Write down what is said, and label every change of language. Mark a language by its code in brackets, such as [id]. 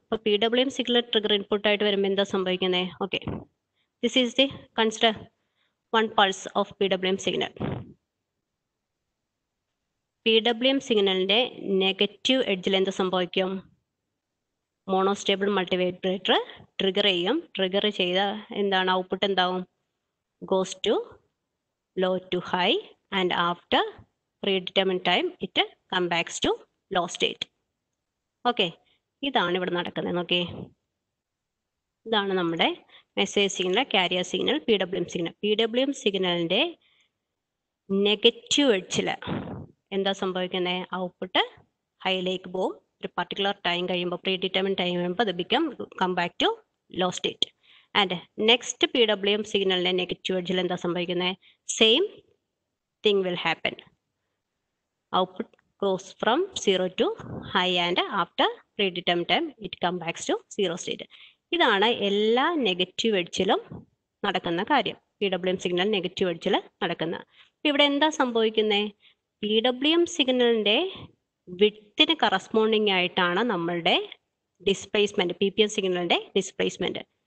[ml] അപ്പോൾ PWM signal trigger input ആയിട്ട് വരുമ്പോൾ എന്താ സംഭവിക്കുന്നത്? Okay, [en] This is the consider one pulse of PWM signal. [ml] PWM സിഗ്നലിന്റെ നെഗറ്റീവ് എഡ്ജിൽ എന്ത് സംഭവിക്കും? മോണോസ്റ്റേബിൾ മൾട്ടിവൈബ്രേറ്റർ ട്രിഗർ ചെയ്യും. ട്രിഗർ ചെയ്ത എന്താണ് ഔട്ട്പുട്ട് എന്താവും? [en] Goes to low to high and after predetermined time it come back to low state. [ml] Okay, ഇതാണ് ഇവിടെ നടക്കുന്നത്. നോക്കേ, ഇതാണ് നമ്മുടെ message signal, carrier signal, PWM signal. PWM സിഗ്നലിന്റെ നെഗറ്റീവ് എഡ്ജിൽ എന്താ സംഭവിക്കുന്നത്? ഔട്ട്പുട്ട് ഹൈയിലേക്ക് പോകും. ഒരു പർട്ടിക്കുലർ ടൈം കഴിയുമ്പോൾ, predetermined ടൈം കഴിയുമ്പോൾ അത് [en] Come back to low state. [ml] And next PWM സിഗ്നലിന്റെ നെഗറ്റീവ് എഡ്ജിൽ എന്താ സംഭവിക്കുന്നത്? [en] Same thing will happen. Output goes from 0 to high and after predetermined time it comes back to 0 state. [ml] ഇതാണ് എല്ലാ negative എഡ്ജിലും നടക്കുന്ന കാര്യം. PWM സിഗ്നൽ നെഗറ്റീവ് എഡ്ജിൽ നടക്കുന്ന. ഇവിടെ എന്താ സംഭവിക്കുന്നത്? PWM സിഗ്നലിന്റെ വിഡ്ത്തിന് കറസ്പോണ്ടിങ് ആയിട്ടാണ് നമ്മളുടെ ഡിസ്പ്ലേസ്മെന്റ്, PPM സിഗ്നലിന്റെ ഡിസ്പ്ലേസ്മെന്റ്.